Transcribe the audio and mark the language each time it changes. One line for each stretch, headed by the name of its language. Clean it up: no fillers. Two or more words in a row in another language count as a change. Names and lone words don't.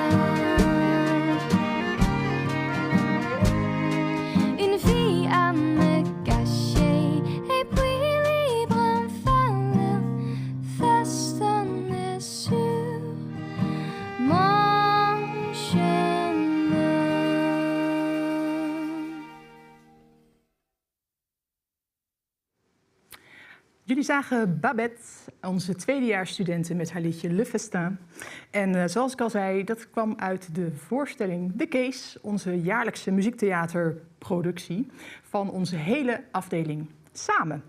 French: Une vie à me cacher et puis libre enfin. Festin est sur mon chemin.
Dutch: Jullie zagen Babette, onze tweedejaarsstudenten, met haar liedje Le Festin. En zoals ik al zei, dat kwam uit de voorstelling The Case, onze jaarlijkse muziektheaterproductie van onze hele afdeling samen.